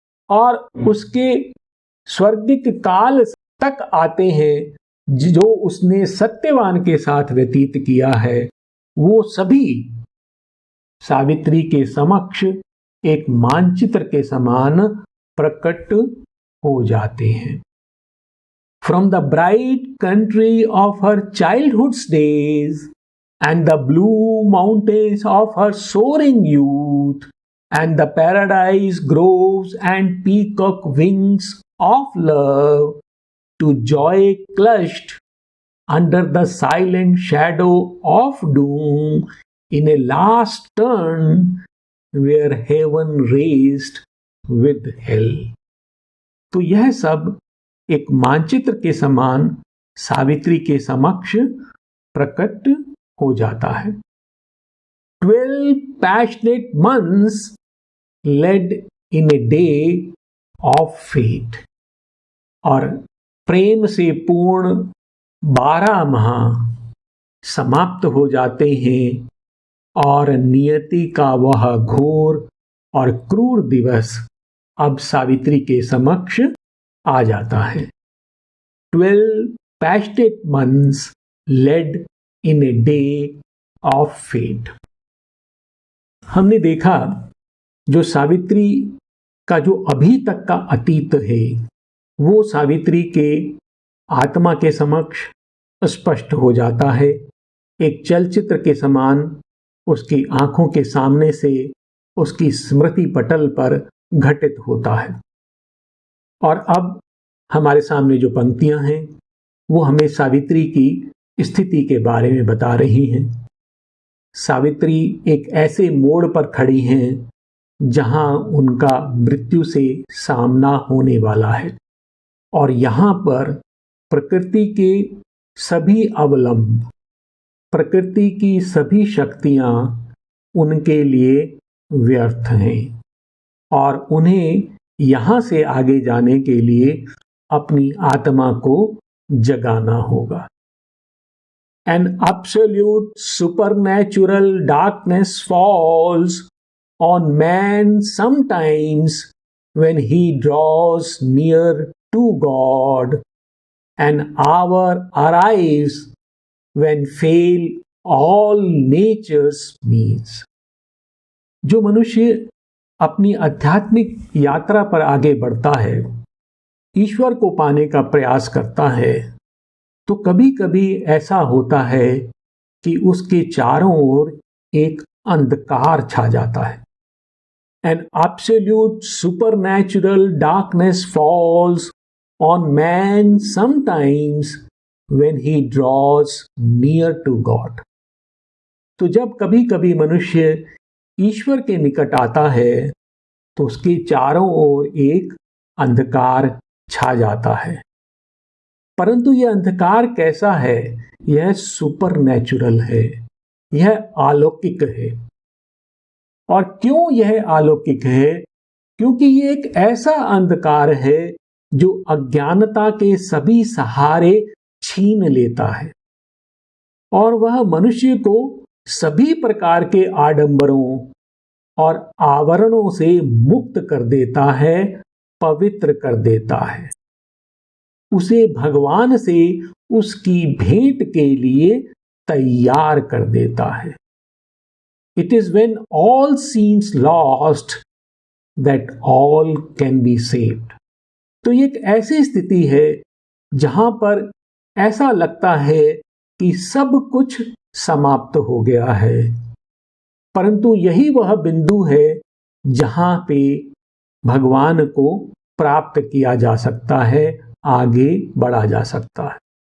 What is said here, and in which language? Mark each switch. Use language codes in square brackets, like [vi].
[hi] और उसके स्वर्गिक काल तक आते हैं, जो उसने सत्यवान के साथ व्यतीत किया है, वो सभी सावित्री के समक्ष एक मानचित्र के समान प्रकट हो जाते हैं। [en] From the bright country of her childhood's days and the blue mountains of her soaring youth and the paradise groves and peacock wings of love to joy clutched under the silent shadow of doom in a last turn where heaven raced with hell। [hi] तो यह सब एक मानचित्र के समान सावित्री के समक्ष प्रकट हो जाता है। [en] 12 passionate months led in a day of fate, [hi] और प्रेम से पूर्ण 12 माह समाप्त हो जाते हैं और नियति का वह घोर और क्रूर दिवस अब सावित्री के समक्ष आ जाता है। [en] 12 passionate months led in a day of fate। [hi] हमने देखा जो सावित्री का जो अभी तक का अतीत है वो सावित्री के आत्मा के समक्ष स्पष्ट हो जाता है। एक चलचित्र के समान उसकी आंखों के सामने से उसकी स्मृति पटल पर घटित होता है। और अब हमारे सामने जो पंक्तियां हैं वो हमें सावित्री की स्थिति के बारे में बता रही हैं। सावित्री एक ऐसे मोड़ पर खड़ी हैं जहां उनका मृत्यु से सामना होने वाला है और यहां पर प्रकृति के सभी अवलंब, प्रकृति की सभी शक्तियां उनके लिए व्यर्थ हैं और उन्हें यहां से आगे जाने के लिए अपनी आत्मा को जगाना होगा। [en] An absolute supernatural darkness falls on man sometimes when he draws near to God. An hour arrives when fail all nature's means। [hi] जो मनुष्य अपनी आध्यात्मिक यात्रा पर आगे बढ़ता है, ईश्वर को पाने का प्रयास करता है, तो कभी कभी ऐसा होता है कि उसके चारों ओर एक अंधकार छा जाता है। [en] An absolute supernatural darkness falls on man sometimes when he draws near to God। [hi] तो जब कभी कभी मनुष्य ईश्वर के निकट आता है तो उसके चारों ओर एक अंधकार छा जाता है। परंतु यह अंधकार कैसा है? यह सुपरनैचुरल है, यह अलौकिक है। और क्यों यह अलौकिक है? क्योंकि ये एक ऐसा अंधकार है जो अज्ञानता के सभी सहारे छीन लेता है और वह मनुष्य को सभी प्रकार के आडंबरों और आवरणों से मुक्त कर देता है, पवित्र कर देता है, उसे भगवान से उसकी भेंट के लिए तैयार कर देता है। [en] It is when all seems lost that all can be saved। [hi] तो ये एक ऐसी स्थिति है जहां पर ऐसा लगता है कि सब कुछ समाप्त हो गया है, परंतु यही वह बिंदु है जहां पे भगवान को प्राप्त किया जा सकता है, आगे बढ़ा जा सकता है।